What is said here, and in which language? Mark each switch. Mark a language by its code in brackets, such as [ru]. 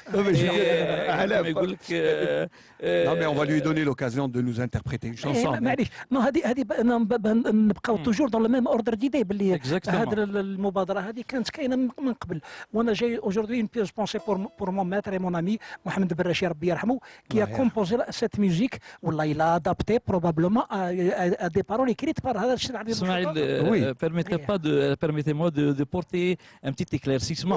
[fr] Non, mais on va lui donner l'occasion de nous interpréter une chanson. [ar] هذه نبقاو توجور [fr] dans le même ordre d'idée [ar] باللي هذه المبادرة هذه كانت كاينة من قبل. وانا جاي [fr] aujourd'hui une pièce pensée pour mon maître et mon ami Mohamed Berrachi [ar] ربي يرحمه [fr] qui a composé cette musique [ar] والله [fr] il a adapté probablement à des paroles écrites par [ar] هذا الشيء العربي. [fr] Oui. Permettez-moi de porter un petit éclaircissement.